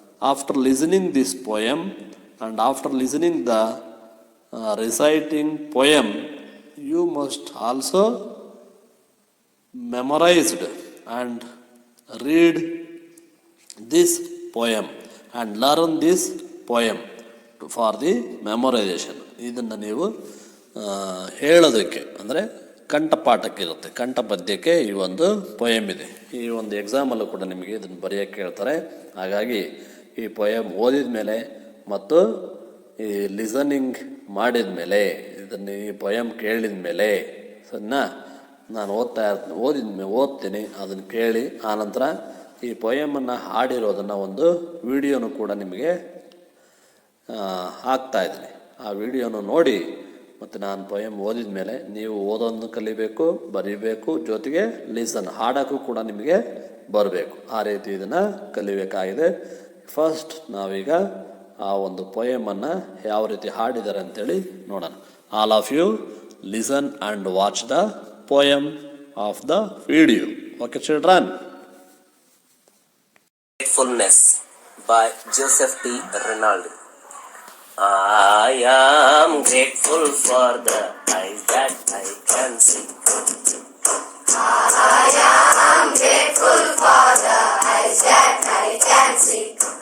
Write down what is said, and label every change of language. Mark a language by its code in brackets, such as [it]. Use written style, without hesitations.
[en] After listening this poem and after listening the reciting poem, you must also memorized and read this poem and learn this poem for the memorization. [kn] ಇದನ್ನು ನೀವು ಹೇಳೋದಕ್ಕೆ ಅಂದರೆ ಕಂಠಪಾಠಕ್ಕೆ ಇರುತ್ತೆ, ಕಂಠಪದ್ಯಕ್ಕೆ ಈ ಒಂದು poem ಇದೆ. ಈ ಒಂದು ಎಕ್ಸಾಮಲ್ಲೂ ಕೂಡ ನಿಮಗೆ ಇದನ್ನು ಬರೆಯೋಕ್ಕೆ ಹೇಳ್ತಾರೆ. ಹಾಗಾಗಿ ಈ ಪೊಯಮ್ ಓದಿದ ಮೇಲೆ ಮತ್ತು ಈ ಲಿಸನಿಂಗ್ ಮಾಡಿದ ಮೇಲೆ, ಇದನ್ನು ಈ ಪೊಯಮ್ ಕೇಳಿದ ಮೇಲೆ ಸರಿನಾ, ನಾನು ಓದ್ತೀನಿ, ಅದನ್ನು ಕೇಳಿ ಆನಂತರ ಈ ಪೊಯಮನ್ನು ಹಾಡಿರೋದನ್ನು ಒಂದು ವಿಡಿಯೋನು ಕೂಡ ನಿಮಗೆ ಹಾಕ್ತಾಯಿದ್ದೀನಿ. ಆ ವಿಡಿಯೋನು ನೋಡಿ ಮತ್ತು ನಾನು ಪೊಯಮ್ ಓದಿದ ಮೇಲೆ ನೀವು ಓದೋದನ್ನು ಕಲಿಬೇಕು, ಬರೀಬೇಕು, ಜೊತೆಗೆ ಹಾಡೋಕ್ಕೂ ಕೂಡ ನಿಮಗೆ ಬರಬೇಕು. ಆ ರೀತಿ ಇದನ್ನು ಕಲಿಬೇಕಾಗಿದೆ. ಫಸ್ಟ್ ನಾವೀಗ ಆ ಒಂದು ಪೊಯಮನ್ನು ಯಾವ ರೀತಿ ಹಾಡಿದ್ದಾರೆ ಅಂತೇಳಿ ನೋಡೋಣ. [en] All of you listen and watch the poem of the video. Okay children. Gratefulness by Joseph T. Rinaldi. I am grateful for the eyes that I can see. I am grateful for the eyes that I can see.